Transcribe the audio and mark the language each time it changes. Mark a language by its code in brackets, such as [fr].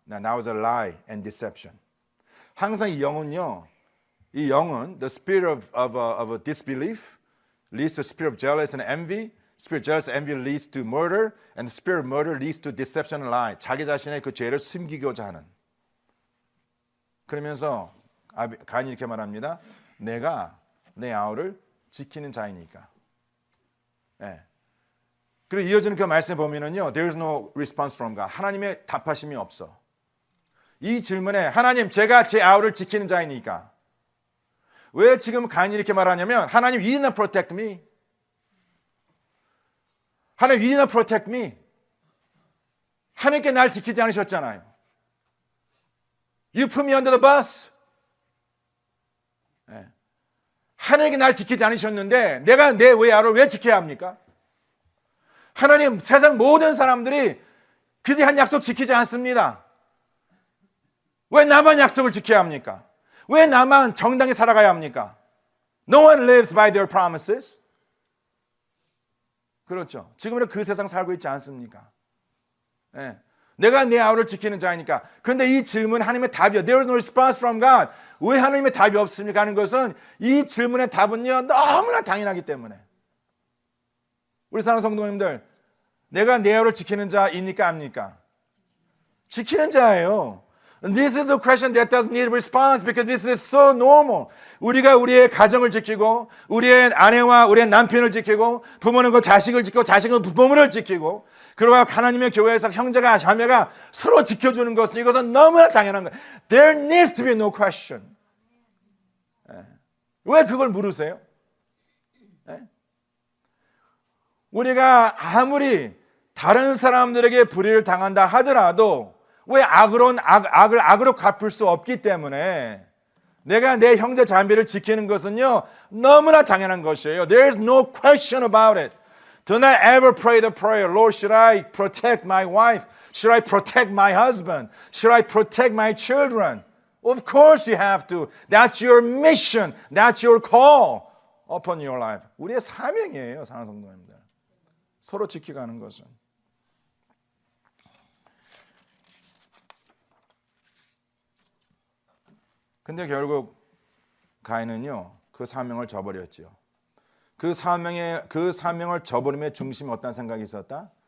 [en] That was a lie and deception. [ko] 항상 이 영은요. 이 영은 [en] the spirit of a disbelief leads to spirit of jealousy and envy. Spirit of jealousy and envy leads to murder, and the spirit of murder leads to deception and lie. [ko] 자기 자신의 그 죄를 숨기고자 하는. 그러면서 가인이 이렇게 말합니다. 내가 내 아우를 지키는 자이니까. 네. 그리고 이어지는 그 말씀 보면은요, [en] there is no response from God. [ko] 하나님의 답하심이 없어. 이 질문에 하나님, 제가 제 아우를 지키는 자이니까. 왜 지금 가인이 이렇게 말하냐면 하나님, [en] you did not protect me. 하나님, you did not protect me. [ko] 하나님께 날 지키지 않으셨잖아요. [en] You put me under the bus. [ko] 네. 하나님께 날 지키지 않으셨는데 내가 내 외아를 왜 지켜야 합니까? 하나님, 세상 모든 사람들이 그들이 한 약속 지키지 않습니다. 왜 나만 약속을 지켜야 합니까? 왜 나만 정당히 살아가야 합니까? [en] No one lives by their promises. [ko] 그렇죠. 지금은 그 세상 살고 있지 않습니까? 네. 내가 내 아우를 지키는 자이니까. 그런데 이 질문 하나님의 답이요. [en] There is no response from God. [ko] 왜 하나님의 답이 없습니까? 하는 것은 이 질문의 답은요, 너무나 당연하기 때문에. 우리 사랑하는 성도님들, 내가 내 아우를 지키는 자입니까? 아닙니까? 지키는 자예요. [en] This is a question that doesn't need a response because this is so normal. [ko] 우리가 우리의 가정을 지키고 우리의 아내와 우리의 남편을 지키고 부모는 그 자식을 지키고 자식은 부모를 지키고 그리고 하나님의 교회에서 형제가 자매가 서로 지켜주는 것은 이것은 너무나 당연한 거예요. [en] There needs to be no question. [ko] 왜 그걸 물으세요? 우리가 아무리 다른 사람들에게 불의를 당한다 하더라도 왜 악으로 갚을 수 없기 때문에 내가 내 형제 자매를 지키는 것은요 너무나 당연한 것이에요. [en] There is no question about it. Do not ever pray the prayer, Lord, should I protect my wife? Should I protect my husband? Should I protect my children? Of course you have to. That's your mission. That's your call upon your life. [ko] 우리의 사명이에요, 사랑하는 성도님들. 서로 지켜가는 것은. 근데 결국 가인은요 그 사명을 저버렸죠. 그 사명을 저버림의 중심에 어떤 생각이 있었다?